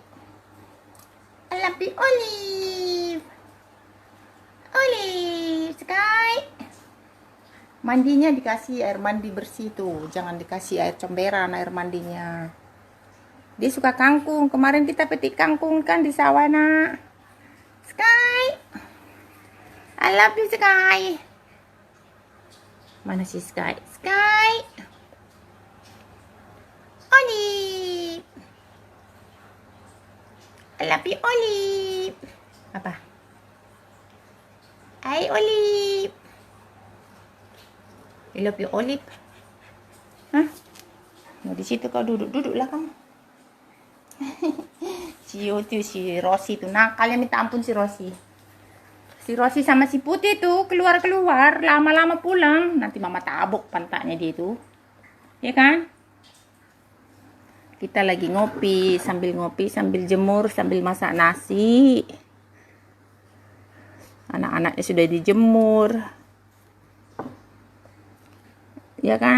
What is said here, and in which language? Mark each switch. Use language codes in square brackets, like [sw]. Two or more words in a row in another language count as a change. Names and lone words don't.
[id] Alapi Olive, Sky. Mandinya dikasih air mandi bersih tuh, jangan dikasih air comberan air mandinya. Dia suka kangkung, kemarin kita petik kangkung kan di sawah nak. [en] Sky, I love you Sky. [id] Mana si Sky? Olive. [en] I love you Olive. Apa? Hai Olive. I love you Olive. Hah? [id] Mau di situ kau duduklah kamu. Si Rosi tuh nakal, minta ampun si Rosi. Si Rosi sama si Putih tuh keluar lama-lama pulang, nanti mama tabok pantatnya dia tuh, ya kan? Kita lagi ngopi, sambil jemur, sambil masak nasi. Anak-anaknya sudah dijemur, ya kan?